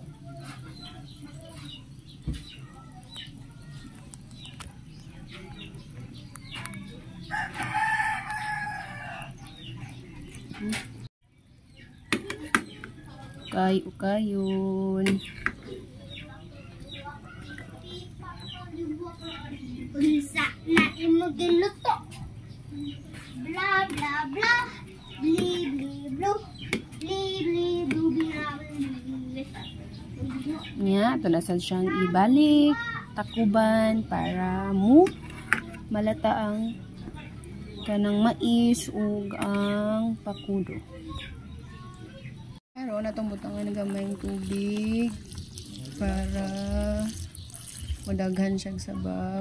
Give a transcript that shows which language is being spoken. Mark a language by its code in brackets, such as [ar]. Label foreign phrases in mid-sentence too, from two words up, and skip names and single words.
[ceb] Kayo-kayon. Unsa na imo giluto? Bla bla bla. Bli bli blo. Bli bli blu bla bli. Nya, ito na siyang ibalik, takuban para mo malata ang kanang mais ug ang pakudo. Karon atong butangan ng gamayng tubig para madaghan siyang sabaw.